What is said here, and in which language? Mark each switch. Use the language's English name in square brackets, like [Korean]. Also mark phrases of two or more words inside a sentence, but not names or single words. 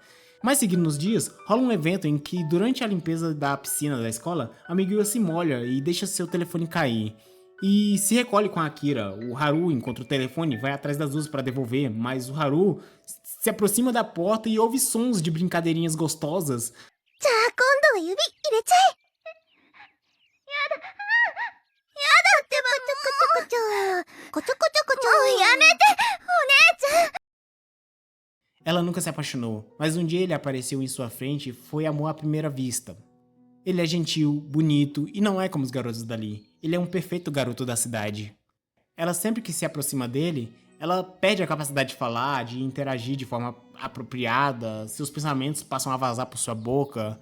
[Portuguese] Mas seguindo nos dias, rola um evento em que durante a limpeza da piscina da escola, a Migiwa se molha e deixa seu telefone cair. E se recolhe com a Akira. O Haru encontra o telefone e vai atrás das duas para devolver, mas o Haru se aproxima da porta e ouve sons de brincadeirinhas gostosas. [Japanese] じゃあ今度は指入れちゃえ。やだってばもう。こちょこちょこちょ。もうやめて、お姉ちゃん。 [Portuguese] Ela nunca se apaixonou, mas um dia ele apareceu em sua frente e foi amor à primeira vista. Ele é gentil, bonito e não é como os garotos dali. Ele é um perfeito garoto da cidade. Ela sempre que se aproxima dele, ela perde a capacidade de falar, de interagir de forma apropriada, seus pensamentos passam a vazar por sua boca.